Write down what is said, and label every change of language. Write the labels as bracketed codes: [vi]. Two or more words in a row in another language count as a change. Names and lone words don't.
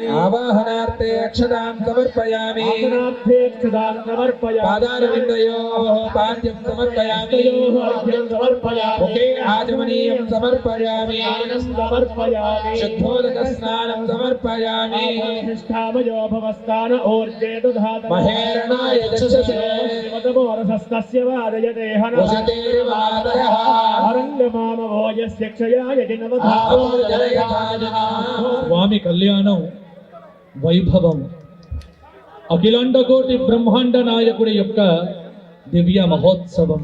[sa] आवाहनार्थे अक्षतां समर्पयामि पादारविन्दयोः पाद्यं समर्पयामि मुखे आचमनीयं समर्पयामि शुद्धोदकस्नानं समर्पयामि महेरणाय चक्षुषे [te] స్వామి కళ్యాణం వైభవం అఖిలాండకోటి బ్రహ్మాండ నాయకుడి యొక్క దివ్య మహోత్సవం.